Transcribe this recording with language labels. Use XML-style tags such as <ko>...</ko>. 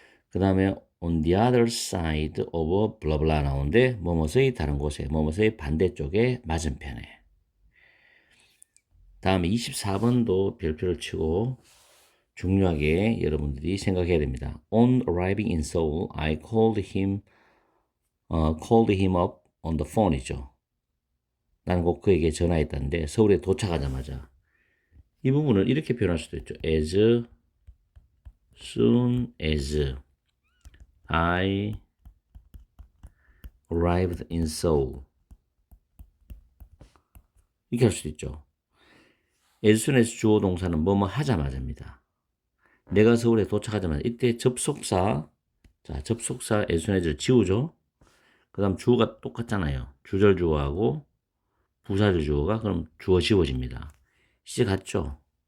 <ko>그 다음에</ko> <en>on the other side of blah blah</en> <ko>나오는데 뭐뭐의 다른 곳에 뭐뭐의 반대쪽에 맞은편에. 다음에 24번도 별표를 치고 중요하게 여러분들이 생각해야 됩니다.</ko> <en>On arriving in Seoul, I called him up on the phone이죠.</en> <ko>나는 꼭 그에게 전화했다는데 서울에 도착하자마자 이 부분을 이렇게 표현할 수도 있죠.</ko> <en>As soon as I arrived in Seoul.</en> <ko>이렇게 할 수도 있죠.</ko> <en>as soon as</en> <ko>주어 동사는 뭐뭐 하자마자입니다. 내가 서울에 도착하자마자 이때 접속사 접속사 as soon as를 지우죠. 그 다음 주어가 똑같잖아요. 주절 주어하고 부사절 주어가 그럼 주어 지워집니다. 시작했죠.</ko>